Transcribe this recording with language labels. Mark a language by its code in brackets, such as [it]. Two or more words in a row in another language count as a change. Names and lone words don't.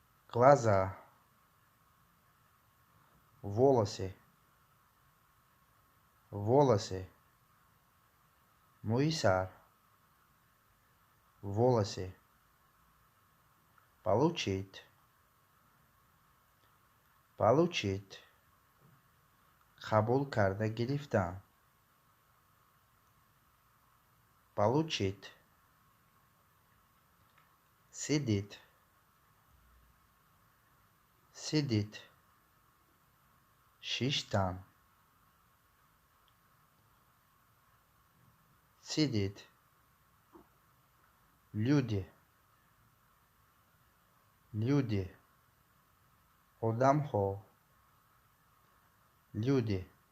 [ru] глаза, волосы, волосы, муисар, волосы, получить, получить, [fa] قبول کرده گرفتن получить [ru] сидит сидит шиштан сидит люди люди одамхо люди